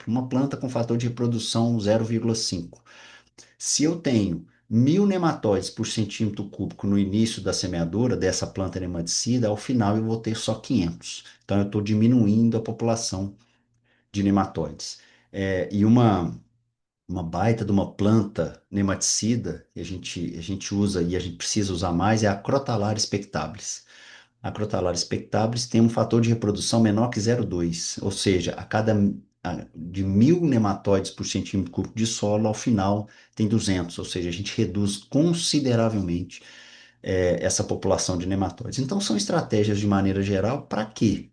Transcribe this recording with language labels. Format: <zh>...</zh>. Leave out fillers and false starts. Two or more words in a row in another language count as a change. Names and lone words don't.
<pt>Uma planta com fator de reprodução 0,5. Se eu tenho 1.000 nematóides por centímetro cúbico no início da semeadura dessa planta nematicida, ao final eu vou ter só 500. Então, eu estou diminuindo a população de nematóides. E uma baita de uma planta nematicida que a gente usa e a gente precisa usar mais é a Crotalaria spectabilis. A Crotalaria spectabilis tem um fator de reprodução menor que 0,2, ou seja, de 1.000 nematóides por centímetro cúbico de solo, ao final tem 200, ou seja, a gente reduz consideravelmente essa população de nematóides. Então, são estratégias de maneira geral para quê?</pt>